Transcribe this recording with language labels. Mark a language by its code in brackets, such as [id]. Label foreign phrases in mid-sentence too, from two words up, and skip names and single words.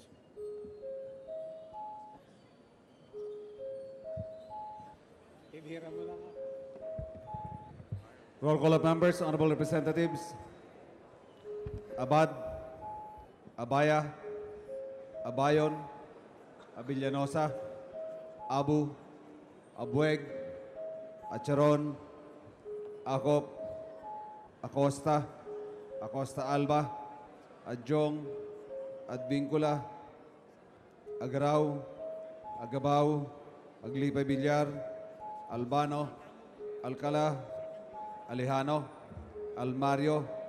[en] Roll call of members, honorable representatives. Abad, Abaya, Abayon, Abillanosa, Abu, Abueg, Acharon, Acop, Acosta, Acosta Alba, Adjong, Advincula, Agrao, Agabao, Aglipay Villar, Albano, Alcala, Alejano, Almario,